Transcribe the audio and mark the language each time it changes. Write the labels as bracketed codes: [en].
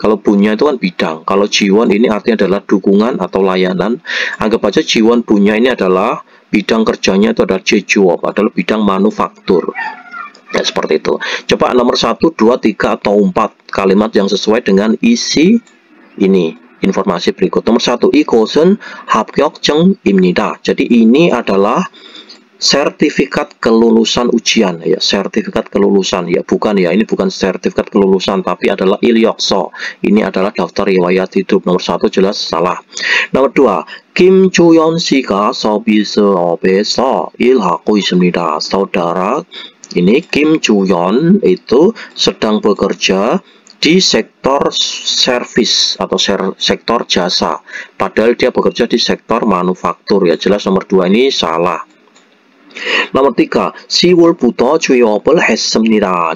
[id] Kalau Bunya itu kan bidang. Kalau Jiwon ini artinya adalah dukungan atau layanan. Anggap aja Jiwon Bunya ini adalah bidang kerjanya itu adalah Jejuop, adalah bidang manufaktur. Ya, seperti itu. Coba nomor 1, 2, 3, atau 4 kalimat yang sesuai dengan isi ini. Informasi berikut. [ko] Nomor 1, 이것은 합격증입니다. [id] Jadi ini adalah sertifikat kelulusan ujian ya, sertifikat kelulusan ya, bukan ya, ini bukan sertifikat kelulusan tapi adalah ilyokso. Ini adalah daftar riwayat hidup. Nomor 1 jelas salah. [ko] Nomor 2, 김주연 씨가 서비스업에서 일하고 있습니다. [id] Saudara ini Kim Ju-yeon itu sedang bekerja di sektor servis atau sektor jasa, padahal dia bekerja di sektor manufaktur ya, jelas nomor 2 ini salah. [ko] Nomor 3, 10월부터 취업을 했습니다.